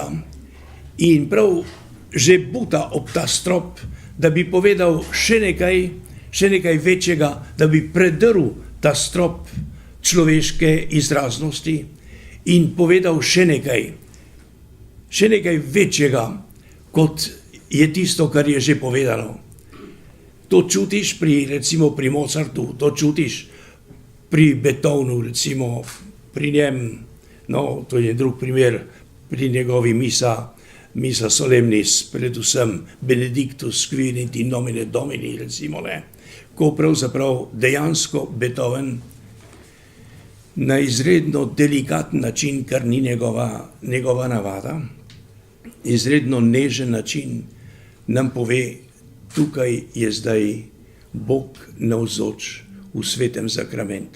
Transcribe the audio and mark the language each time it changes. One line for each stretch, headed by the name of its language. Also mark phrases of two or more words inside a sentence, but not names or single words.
Slovenian: In prav že buta ob ta strop, da bi povedal še nekaj večjega, da bi predrl ta strop človeške izraznosti in povedal še nekaj večjega, kot je tisto, kar je že povedano. To čutiš recimo pri Mozartu, to čutiš pri Beethovnu, recimo pri njem, no, to je drug primer, pri njegovi misa solemnis, predvsem
Latin: Benedictus quinit in nomine Domini,
Slovenian: recimo, ne, ko pravzaprav dejansko Beethoven na izredno delikaten način, kar ni njegova navada, izredno nežen način nam pove, tukaj je zdaj Bog navzoč v svetem zakramentu.